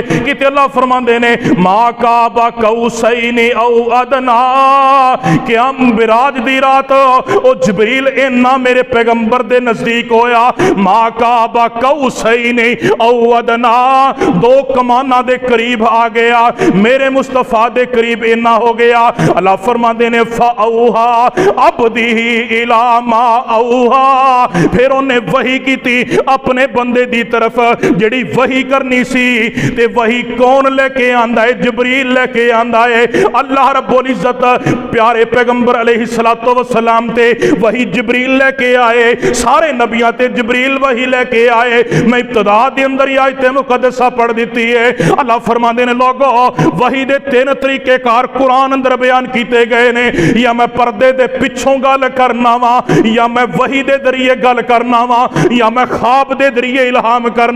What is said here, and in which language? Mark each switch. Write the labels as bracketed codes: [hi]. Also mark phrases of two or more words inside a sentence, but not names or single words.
[pa] کہ اللہ فرماتے نے [ar] ما قاب قوسين أو أدنى, [pa] کہ ہم بیراج دی رات او جبریل اینا میرے پیغمبر دے نزدیک ہویا. [ar] ما قاب قوسين أو أدنى, [pa] دو کماناں دے قریب آ گیا، میرے مصطفیٰ دے قریب اینا ہو گیا. اللہ فرماتے نے [ar] فأوحى عبدي إلى ما أوحى, [pa] فیر انہیں وحی کی تھی اپنے بندے دی طرف جیہڑی وحی کرنی سی. تے وحی کون لے کے آندا ہے؟ جبریل لے کے آندا ہے. اللہ رب العزت پیارے پیغمبر [ar] عليه الصلاة والسلام [pa] تے وحی جبریل لے کے آئے، سارے نبیاں تے جبریل وحی لے کے آئے. میں ابتدا دے اندر ہی آیت مقدسہ پڑھ دی ہے. اللہ فرماتے نے لوکو وحی دے 3 طریقہ کار قرآن اندر بیان کیتے گئے نے، یا میں پردے دے پچھوں گل کرنا واں، یا میں وحی دے ذریعے گل کرنا واں، یا میں خواب دے ذریعے الہام کرنا.